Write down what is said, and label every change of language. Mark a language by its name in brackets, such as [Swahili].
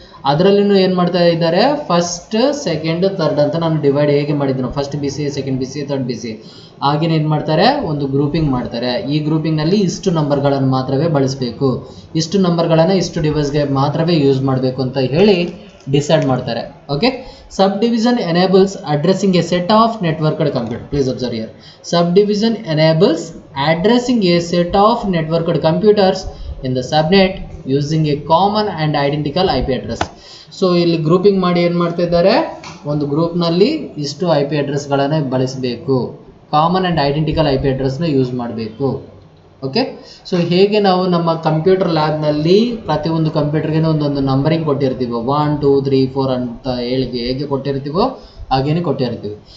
[Kannada] ಅದರಲ್ಲೂ ಏನು ಮಾಡ್ತಾ ಇದ್ದಾರೆ, ಫಸ್ಟ್, ಸೆಕೆಂಡ್, ಥರ್ಡ್ ಅಂತ ನಾನು ಡಿವೈಡ್ ಹೇಗೆ ಮಾಡಿದ್ದೀನಿ, first B C A, second B C A, third B C A, ಹಾಗೇನು ಏನು ಮಾಡ್ತಾರೆ, ಒಂದು ಗ್ರೂಪಿಂಗ್ ಮಾಡ್ತಾರೆ. ಈ ಗ್ರೂಪಿಂಗ್ನಲ್ಲಿ ಇಷ್ಟು ನಂಬರ್ಗಳನ್ನು ಮಾತ್ರವೇ ಬಳಸಬೇಕು, ಇಷ್ಟು ನಂಬರ್ಗಳನ್ನು ಇಷ್ಟು ಡಿವೈಸ್ಗೆ ಮಾತ್ರವೇ ಯೂಸ್ ಮಾಡಬೇಕು ಅಂತ ಹೇಳಿ ಡಿಸೈಡ್ ಮಾಡ್ತಾರೆ. [English] Okay, subdivision enables addressing a set of networked computer. Please observe here, subdivision enables addressing a set of networked computers in the subnet using a common and identical IP address. [Kannada] So ಇಲ್ಲಿ grouping ಮಾಡಿ ಏನು ಮಾಡ್ತಾ ಇದ್ದಾರೆ, ಒಂದು ಗ್ರೂಪ್ನಲ್ಲಿ ಇಷ್ಟು I P ಅಡ್ರೆಸ್ಗಳನ್ನು ಬಳಸಬೇಕು, common and identical I P ಅಡ್ರೆಸ್ನ use ಮಾಡಬೇಕು. Okay, so ಹೇಗೆ ನಾವು ನಮ್ಮ ಕಂಪ್ಯೂಟರ್ ಲ್ಯಾಬ್ನಲ್ಲಿ ಪ್ರತಿಯೊಂದು ಕಂಪ್ಯೂಟರ್ಗೆ ಒಂದೊಂದು ನಂಬರಿಂಗ್ ಕೊಟ್ಟಿರ್ತೀವೋ, 1, 2, 3, 4 ಅಂತ ಹೇಗೆ ಕೊಟ್ಟಿರ್ತೀವೋ ಹಾಗೇನೆ ಕೊಟ್ಟಿರ್ತೀವಿ.